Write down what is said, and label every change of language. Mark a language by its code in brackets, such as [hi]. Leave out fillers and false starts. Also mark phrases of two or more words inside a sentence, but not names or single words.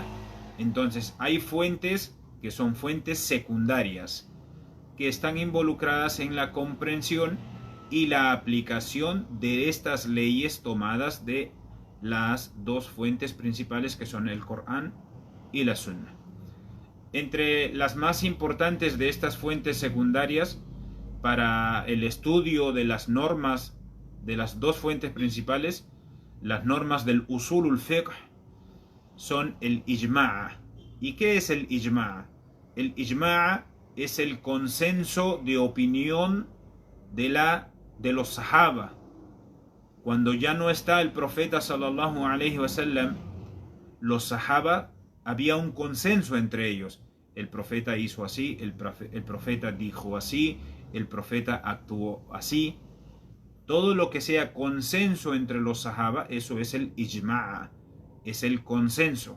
[es] Entonces hay fuentes que son fuentes secundarias, que están involucradas en la comprensión y la aplicación de estas leyes tomadas de las dos fuentes principales que son el Corán y la Sunna. Entre las más importantes de estas fuentes secundarias para el estudio de las normas de las dos fuentes principales, las normas del [ar] أصول الفقه, [es] son el ijma'. ¿Y qué es el ijma'? El ijma' es el consenso de opinión de los sahaba. Cuando ya no está el profeta [ar] صلى الله عليه وسلم, [es] los sahaba había un consenso entre ellos. El profeta hizo así, el profeta dijo así, el profeta actuó así. Todo lo que sea consenso entre los sahaba, eso es el ijma', es el consenso.